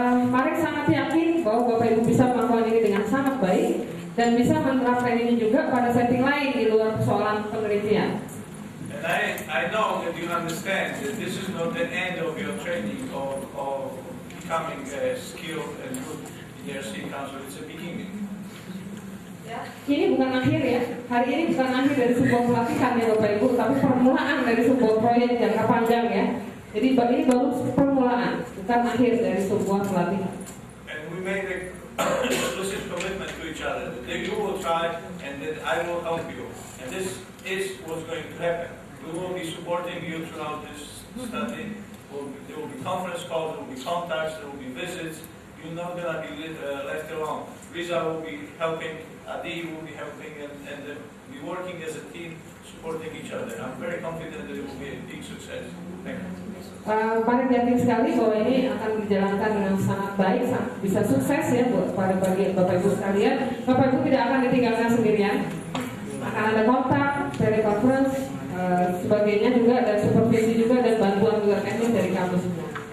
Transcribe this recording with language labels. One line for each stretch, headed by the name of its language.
Indonesian: Marek sangat yakin bahwa Bapak Ibu bisa melakukan ini dengan sangat baik dan bisa menerapkan ini juga pada setting lain di luar persoalan penelitian.
English: And I know that you understand that this is not the end of your training of becoming a skilled and good EDRC counselor. It's a beginning.
Indonesian: Ini bukan akhir ya. Hari ini bukan akhir dari sebuah pelatihan ya Bapak Ibu, tapi permulaan dari sebuah proyek jangka panjang ya. Jadi ini baru permulaan, bukan akhir dari sebuah pelatihan.
English: And we made a explicit commitment to each other that you will try and that I will help you. And this is what's going to happen. We will be supporting you throughout this study. There will be conference calls, there will be contacts, there will be visits. You're not going to be left alone. Riza will be helping, Adi will be helping, and be working as a team, supporting each other. I'm very confident that it will be a big success. Thank you.
Indonesian: Marek yakin sekali bahwa ini akan dijalankan dengan sangat baik, bisa sukses ya buat pada bagi Bapak Ibu sekalian. Bapak Ibu tidak akan ditinggalkan sendirian, akan ada kontak, telekonferensi, sebagainya juga, dan supervisi juga, dan bantuan juga teknis dari kampus semua.